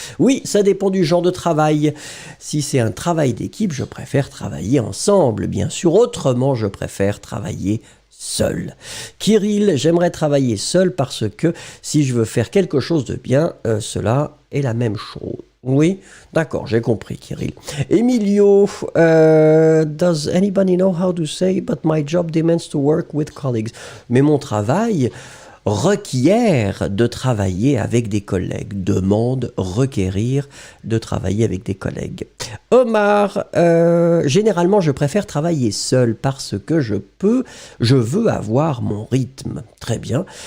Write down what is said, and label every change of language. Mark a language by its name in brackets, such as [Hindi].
[French] Oui, ça dépend du genre de travail. Si c'est un travail d'équipe, je préfère travailler ensemble. Bien sûr, autrement, je préfère travailler seul. Kirill, j'aimerais travailler seul parce que si je veux faire quelque chose de bien, cela est la même chose. Oui, d'accord, j'ai compris, Kirill. [English] Emilio, does anybody know how to say, but my job demands to work with colleagues. [French] Mais mon travail requiert de travailler avec des collègues. Demande, requérir de travailler avec des collègues. Omar, généralement je préfère travailler seul parce que je veux avoir mon rythme. Très bien.